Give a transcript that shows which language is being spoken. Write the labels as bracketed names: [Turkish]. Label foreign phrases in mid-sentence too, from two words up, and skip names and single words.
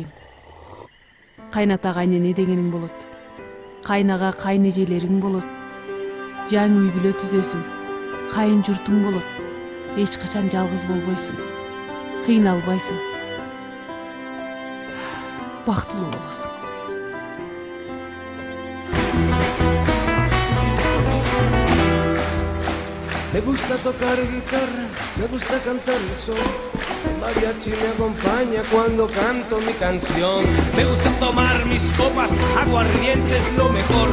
[Kyrgyz] Кайната кайнене дегениң болот. Кайнага кайнежелериң болот. Жаңы үй бүлө түзөсүң. Кайын журтуң болот. Эч качан жалгыз болбойсуң. Кыйналбайсың. Бактылуу болосуң. [Spanish] Me gusta tocar guitarra, me gusta cantar el sol. El mariachi me acompaña cuando canto mi canción. Me gusta tomar mis copas, aguardiente es lo mejor.